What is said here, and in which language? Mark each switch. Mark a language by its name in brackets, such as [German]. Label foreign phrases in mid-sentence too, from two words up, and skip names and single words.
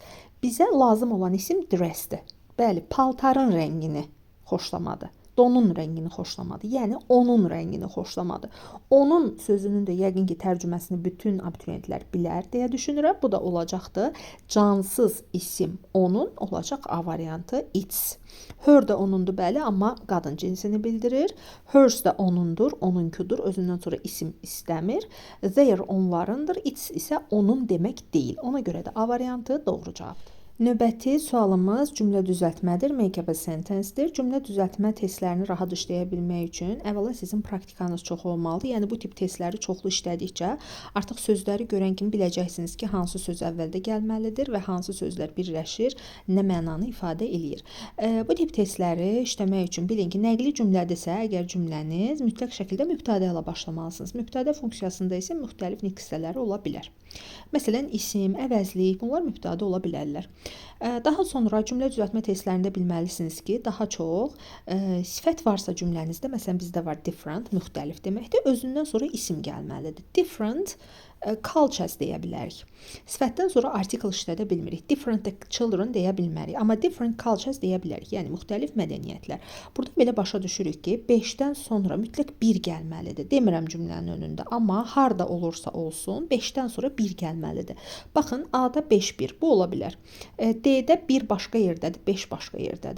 [Azerbaijani] Bizə lazım olan isim dress-dir. Bəli, paltarın rəngini xoşlamadı. Donun rəngini xoşlamadı. Yəni onun rəngini xoşlamadı. Onun sözünün də yəqin ki, tərcüməsini bütün abituriyentlər bilər deyə düşünürəm. Bu da olacaqdır. Cansız isim onun olacaq A variantı its. Her də onundur, bəli, amma qadın cinsini bildirir. Hers də onundur, onunkudur. Özündən sonra isim istəmir. Their onlarındır. Its isə onun demək deyil. Ona görə də A variantı doğru cavabdır. Növbəti sualımız cümlə düzəltmədir, [English] make-up a sentence- [Azerbaijani] dir. Cümlə düzəltmə testlərini rahat işləyə bilmək üçün əvvəla sizin praktikanız çox olmalıdır. Yəni bu tip testləri çoxlu işlədikcə artıq sözləri görən kimi biləcəksiniz ki, hansı söz əvvəldə gəlməlidir və hansı sözlər birləşir, nə mənanı ifadə eləyir. Bu tip testləri işləmək üçün bilin ki, nəqli cümlədirsə, əgər cümləniz mütləq şəkildə mübtədə ilə başlamalısınız. Mübtədə funksiyasında isə müxtəlif nitq hissələri ola bilər. Məsələn, isim, əvəzlik, bunlar mübtədə ola bilərlər. Daha sonra cümlə düzəltmə testlərində bilməlisiniz ki, daha çox sifət varsa cümlənizdə, məsələn bizdə var different, müxtəlif deməkdir, özündən sonra isim gəlməlidir. [English] Different cultures [Azerbaijani] deyə bilərik. Sifətdən sonra article işlədə bilmirik. [English] Different children [Azerbaijani] deyə bilmərik. Amma [English] different cultures [Azerbaijani] deyə bilərik. Yəni müxtəlif mədəniyyətlər. Burada belə başa düşürük ki, 5-dən sonra mütləq 1 gəlməlidir. Demirəm cümlənin önündə, amma harda olursa olsun 5-dən sonra 1 gəlməlidir. Baxın, A-da 5-1 bu ola bilər. D-də 1 başqa yerdədir, 5 başqa yerdədir.